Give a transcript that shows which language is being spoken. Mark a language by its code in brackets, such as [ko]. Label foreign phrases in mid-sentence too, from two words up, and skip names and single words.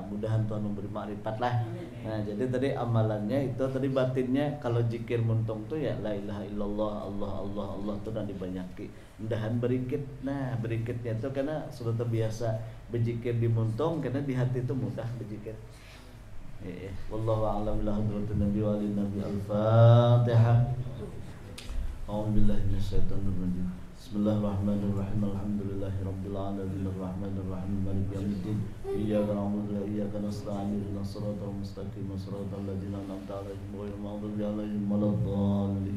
[bjn] Mudahan Tuhan memberi makrifat lah. Nah, jadi tadi amalannya itu tadi batinnya kalau zikir muntung tuh ya [ar] لا إله إلا الله الله [bjn] tuh dan dibanyaki. Mudahan berikit. Nah, berikitnya itu karena sudah terbiasa berzikir di muntung karena di hati itu mudah berzikir. [ar] والله أعلم إلى حضرة النبي وآل النبي الفاتحة. أعوذ بالله من الشيطان الرجيم. بسم الله الرحمن الرحيم الحمد لله رب العالمين الرحمن الرحيم مالك يوم الدين. إياك نعبد وإياك نستعين اهدنا الصراط المستقيم صراط الذين أنعمت عليهم غير المغضوب عليهم ولا الضالين.